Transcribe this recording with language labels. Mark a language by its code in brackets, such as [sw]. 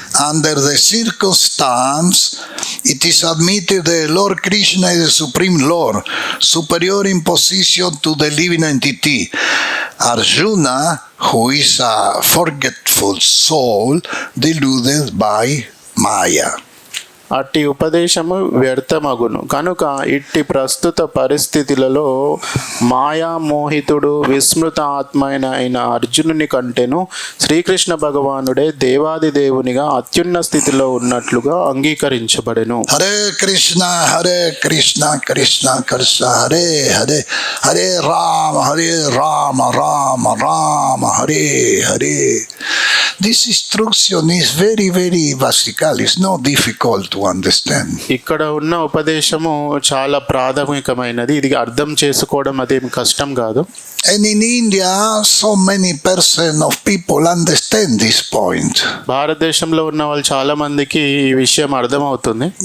[en] Under the circumstance, it is admitted that Lord Krishna is the Supreme Lord, superior in position to the living entity. Arjuna, who is a forgetful soul, deluded by Maya. [te] అట్టి ఉపదేశము వ్యర్థమగును కనుక ఇట్టి ప్రస్తుత పరిస్థితులలో మాయామోహితుడు విస్మృత అయిన అర్జునుని కంటేను శ్రీకృష్ణ భగవానుడే దేవాది దేవునిగా అత్యున్న స్థితిలో ఉన్నట్లుగా అంగీకరించబడెను. [sa] Hare Krishna Krishna Krishna Hare Hare Hare Ram Ram Hare Hare. [en] This instruction is very basic. It's not difficult to understand. [te] ఇక్కడ ఉన్న ఉపదేశము చాలా ప్రాథమికమైనది. ఇది అర్థం చేసుకోవడం అదేం కష్టం కాదు. [en] And in India, so many percent of people understand this point. [te] భారతదేశంలో ఉన్న వాళ్ళు చాలా మందికి ఈ విషయం అర్థమవుతుంది.